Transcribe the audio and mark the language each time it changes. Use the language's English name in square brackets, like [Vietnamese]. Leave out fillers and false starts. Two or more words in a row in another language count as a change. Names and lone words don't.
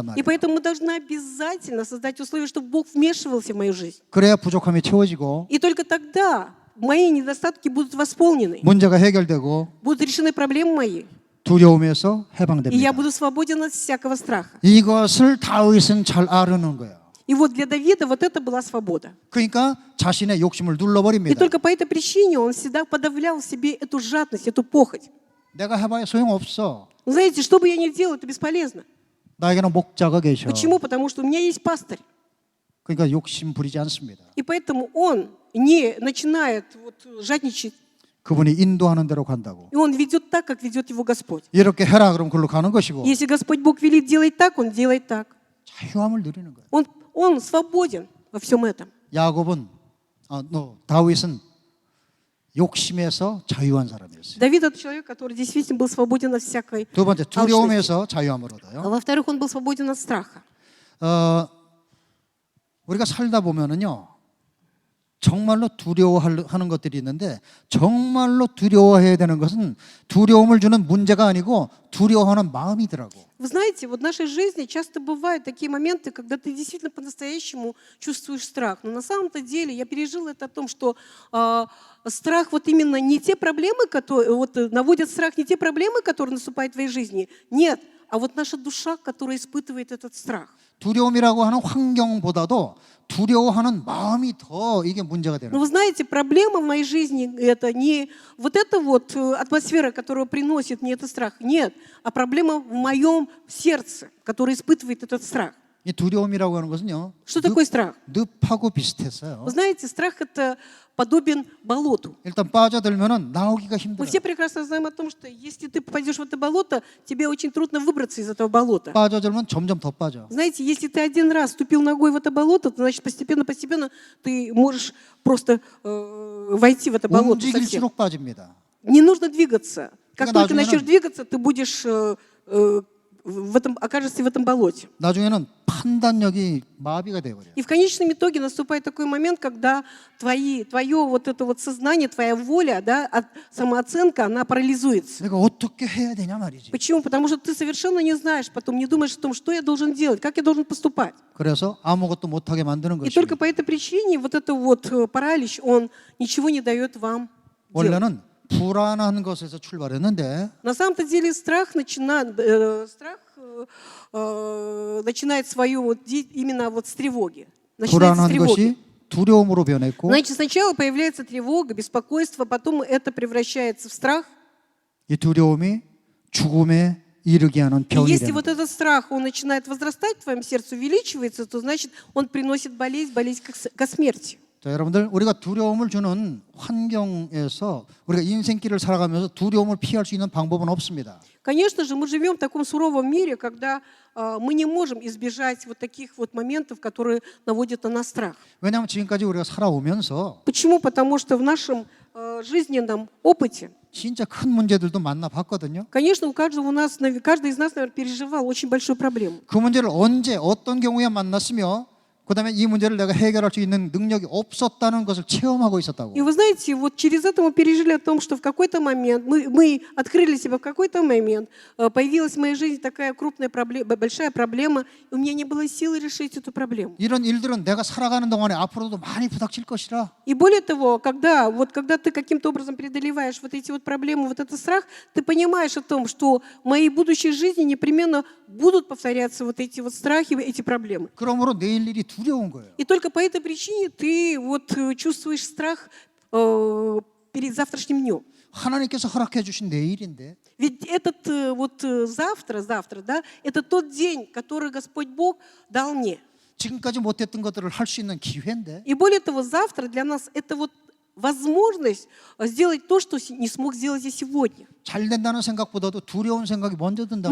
[Russian] И [Korean] 말이에요. [Russian] поэтому мы должны обязательно создать условия, чтобы Бог вмешивался в мою жизнь. [Korean] 그래야 부족함이 채워지고 [Russian] И только тогда мои недостатки будут восполнены, [Korean] 문제가 해결되고 [Russian] будут решены проблемы мои, [Korean] 두려움에서 [Russian] и я [Korean] 해방됩니다. [Russian] буду свободен от всякого страха. [Korean] 이것을 다윗은 잘 아르는 거예요. [Russian] И вот для Давида вот это была свобода. [Korean] 그러니까 자신의 욕심을 [Russian] И [Korean] 눌러버립니다. [Russian] только по этой причине он всегда подавлял в себе эту жадность, эту похоть. [Korean] 내가 해봐야 소용없어. [Russian] Вы знаете, что бы я ни делал, это бесполезно. [Korean] 나에게는 목자가 계셔. [Russian] Почему? Потому что у меня есть пастырь. [Korean] 그러니까 욕심 부리지 않습니다. [Russian] И поэтому он не начинает жадничать. [Korean] 그분이 인도하는 대로 간다고. [Russian] И он ведет так, как ведет его Господь. [Korean] 이렇게 해라 그럼 그걸로 가는 것이고 [Russian] Если Господь Бог велит делать так, он делает так. [Korean] 자유함을 누리는 거예요. [Russian] Он свободен во всем этом. [Korean] 다윗은 욕심에서 자유한 사람이었어요. [Russian] Давид — это человек, который действительно был свободен от всякой [Korean] 두 번째 [Russian] алчности. [Korean] 두려움에서 자유함을 얻어요. Во-вторых, он был свободен от страха. 우리가 살다 보면은요. 정말로 두려워하는 것들이 있는데 정말로 두려워해야 되는 것은 두려움을 주는 문제가 아니고 두려워하는 마음이더라고. [Russian] Вы знаете, вот в нашей жизни часто бывают такие моменты, когда ты действительно по-настоящему чувствуешь страх. Но на самом-то деле я пережила это о том, что страх вот именно не те проблемы, которые наводят страх, не те проблемы, которые наступают в твоей жизни. Нет, а вот наша душа, которая испытывает этот страх. [Korean] 두려움이라고 하는 환경보다도 두려워하는 마음이 더 이게 문제가 되는 [Russian] Но [Korean] 거예요. [Russian] вы знаете, проблема в моей жизни — это не вот эта вот атмосфера, которая приносит мне этот страх. Нет, а проблема в моем сердце, которое испытывает этот страх. [Korean] 이 두려움이라고 하는 것은요. [Russian] Что такое страх? [Korean] 늪하고 비슷했어요. [Russian] Вы знаете, страх это подобен болоту. [Korean] 일단 빠져들면은 나오기가 [Russian] Мы [Korean] 힘들어요. [Russian] все прекрасно знаем о том, что если ты попадешь в это болото, тебе очень трудно выбраться из этого болота. [Korean] 빠져들면 점점 더 빠져. [Russian] Знаете, если ты один раз ступил ногой в это болото, то значит постепенно ты можешь просто войти в это болото совсем. [Korean] 움직일수록 빠집니다. [Russian] Не нужно двигаться. Как [Korean] 그러니까 [Russian] только [Korean] 나중에는- [Russian] начнешь двигаться, ты будешь окажешься в этом болоте. [Korean] 나중에는 판단력이 마비가 돼버려. [Russian] И в конечном итоге наступает такой момент, когда твое вот это вот сознание, твоя воля, да, самооценка, она парализуется. [Korean] 내가 어떻게 해야 되냐 말이지. [Russian] Почему? Потому что ты совершенно не знаешь, потом не думаешь о том, что я должен делать, как я должен поступать. [Korean] 그래서 아무것도 못하게 만드는 [Russian] И [Korean] 것이. [Russian] только по этой причине вот это вот паралич, он ничего не дает вам делать. [Korean] 원래는 불안한 것에서 출발했는데 [Russian] На самом-то деле страх начинает свою именно вот с тревоги. Начинается с [Korean] 불안한 [Russian] тревоги. [Korean] 것이 두려움으로 변했고 [Russian] Значит, сначала появляется тревога, беспокойство, потом это превращается в страх. [Korean] 이 두려움이 죽음에 이르게 하는 [Russian] И [Korean] 병이 [Russian] если [Korean] 되는 [Russian] вот [Korean] 거예요. [Russian] этот страх, он начинает возрастать в твоем сердце, увеличивается, то значит, он приносит болезнь ко смерти. [Korean] 자, 여러분들 우리가 두려움을 주는 환경에서 우리가 인생길을 살아가면서 두려움을 피할 수 있는 방법은 없습니다. [Russian] Конечно же, мы живем в таком суровом мире, когда мы не можем избежать вот таких вот моментов, которые наводят на нас страх. [Korean] 왜냐하면 지금까지 우리가 살아오면서 [Russian] Почему? Потому что в нашем жизненном опыте, [Korean] 진짜 큰 문제들도 만나봤거든요. [Russian] конечно, каждый из нас, наверное, переживал очень большую проблему. [Korean] 그 문제를 언제 어떤 경우에 만났으며 그다음에 이 문제를 내가 해결할 수 있는 능력이 없었다는 것을 체험하고 있었다고. [Russian] И вы знаете, вот через это мы пережили о том, что в какой-то момент, мы открыли себя в какой-то момент, появилась в моей жизни такая крупная проблема, большая проблема, и у меня не было силы решить эту проблему. [Korean] 이런 일들은 내가 살아가는 동안에 앞으로도 많이 부닥칠 것이라. [Russian] И более того, когда ты каким-то образом преодолеваешь вот эти вот проблемы, вот этот страх, ты понимаешь о том, что в моей будущей жизни непременно будут повторяться вот эти вот страхи, эти проблемы. [Korean] 그러므로 내일 일이 두려운 거예요. [Russian] И только по этой причине ты вот чувствуешь страх перед завтрашним днем. [Korean] 하나님께서 허락해 주신 내일인데 [Russian] Ведь этот завтра, да, это тот день, который Господь Бог дал мне. [Korean] 지금까지 못했던 것들을 할 수 있는 기회인데 [Russian] И более того, завтра для нас это вот возможность сделать то, что не смог сделать и сегодня. [Korean] 잘 된다는 생각보다도 두려운 생각이 먼저 든단